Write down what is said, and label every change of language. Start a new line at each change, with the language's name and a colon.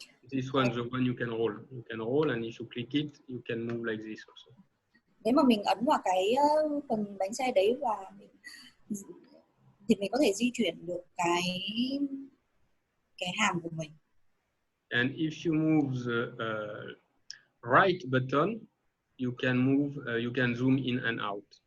English: This one, the one you can roll. You can roll, and if you click it, you can move like this also.
Vietnamese: Nếu mà mình ấn vào cái phần bánh xe đấy và thì mình có thể di chuyển được cái hàm của mình.
English: And if you move the right button, you can move, you can zoom in and out.